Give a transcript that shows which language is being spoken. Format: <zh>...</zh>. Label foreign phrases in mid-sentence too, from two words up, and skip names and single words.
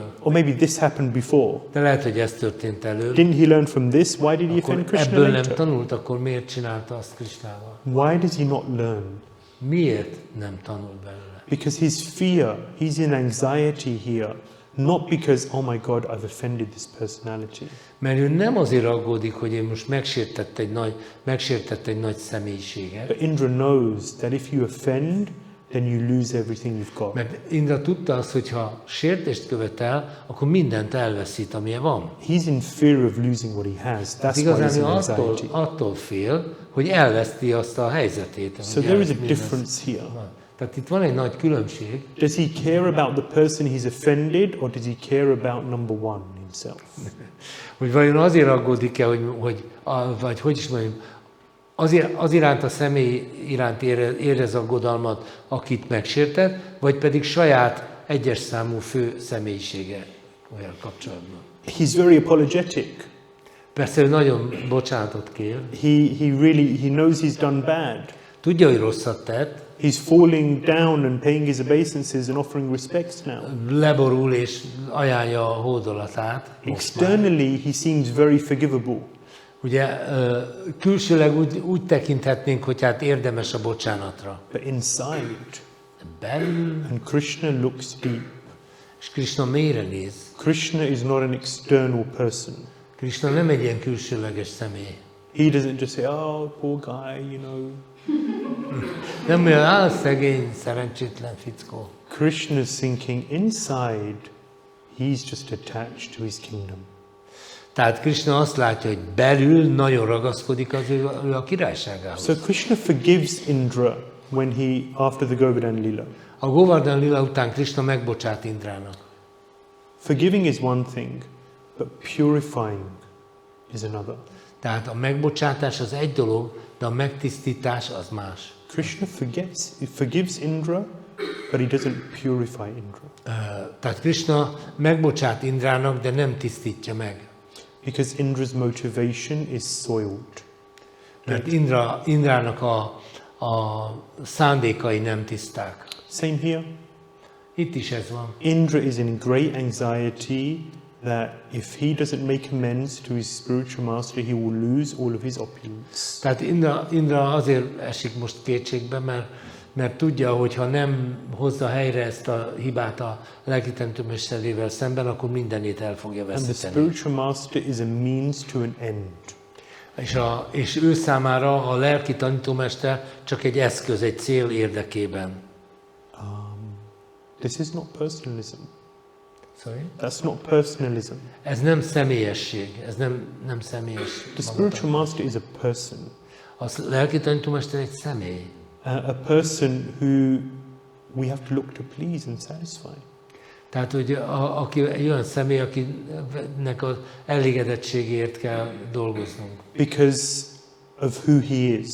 <en>Or maybe this happened before.</en> <hu>De lehet, hogy ez történt előbb.</hu> <en>Didn't he learn from this? Why did he</en> <hu>Akkor</hu> <en>offend Krishna</en> <hu>ebből nem</hu> <en>later?</en> <hu>tanult, akkor miért csinálta azt Krishnával?</hu> <en>Why does he not learn?</en> <hu>Miért nem tanul belőle?</hu> <en>Because his fear, he's in anxiety here, Not because, oh my God, I've offended this personality.</en> <hu>Mert ő nem azért aggódik, hogy én most megsértett egy nagy személyiséget.</hu> <en>But Indra knows that if you offend, then you lose everything you've got.</en> <hu>Mert Indra tudta azt, hogy ha sértést követel, akkor mindent elveszít, amilyen van.</hu> <en>He's in fear of losing what he has. That's why he's in</en> <hu>Igazán</hu> <en>anxiety.</en> <hu>attól fél, hogy elveszti azt a helyzetét.</hu> <en>So there is a difference here.</en> <hu>Tehát itt van egy nagy különbség.</hu> <en>Does he care about the person he's offended, or does he care about number one himself?</en> <hu>Hogy vajon azért aggódik-e, vagy hogy is mondjam, az iránt a személy iránt érez aggodalmat, akit megsértett, vagy pedig saját egyes számú fő személyisége olyan kapcsolatban.</hu> <en>He's very apologetic.</en> <hu>Persze ő nagyon bocsánatot kér.</hu> <en>He knows he's done bad.</en> <hu>Tudja, hogy rosszat tett.</hu> <en>He's falling down and paying his obeisances and offering respects now.</en> <hu>Leborul és ajánlja a hódolatát.</hu> <en>Externally, he seems very forgivable.</en> <hu>Ugye külsőleg úgy tekinthetnénk, hogy hát érdemes a bocsánatra.</hu> <en>But inside,</en> <hu>Belül,</hu> <en>and Krishna looks deep.</en> <hu>és Krishna mélyre néz.</hu> <en>Krishna is not an external person.</en> <hu>Krishna nem egy ilyen külsőleges személy.</hu> <en>He doesn't just say, oh, poor guy, you know.</en> <hu>Nem olyan, szegény, szerencsétlen fickó.</hu> <en>Krishna is thinking inside, he's just attached to his kingdom.</en> <hu>Tehát Krishna azt látja, hogy belül nagyon ragaszkodik az ő a királyságához.</hu> <en>So Krishna forgives Indra when after the Govardhan Lila.</en> <hu>A Govardhan Lila után Krishna megbocsát Indrának.</hu> <en>Forgiving is one thing, but purifying is another.</en> <hu>Tehát a megbocsátás az egy dolog, de a megtisztítás az más.</hu> <en>Krishna forgives Indra, but he doesn't purify Indra.</en> <hu>Tehát Krishna megbocsát Indrának, de nem tisztítja meg.</hu> <en>Because Indra's motivation is soiled.</en> <hu>Mert Indrának a szándékai nem tiszták.</hu> <en>Same here.</en> <hu>Itt is ez van.</hu> <en>Indra is in great anxiety that if he doesn't make amends to his spiritual master, he will lose all of his opulence.</en> <hu>Tehát Indra azért esik most kétségbe, mert tudja, hogy ha nem hozza helyre ezt a hibát a lelki tanítómesterével szemben, akkor mindenét el fogja</hu> <en>And the</en> <hu>veszíteni.</hu> <en>spiritual master is a means to an end.</en> <hu>És ő számára a lelki tanítómester csak egy eszköz, egy cél érdekében.</hu> <en>This is not personalism. Sorry? That's not personalism.</en> <hu>Ez nem személyesség, ez nem személyes.</hu> <en>The spiritual master is a person.</en> <hu>A lelki tanítómester egy személy.</hu> <en>A person who we have to look to please and satisfy.</en> <hu>Tehát, hogy aki egy olyan személy, akinek az elégedettségért kell dolgoznunk.</hu> <en>Because of who he is.</en>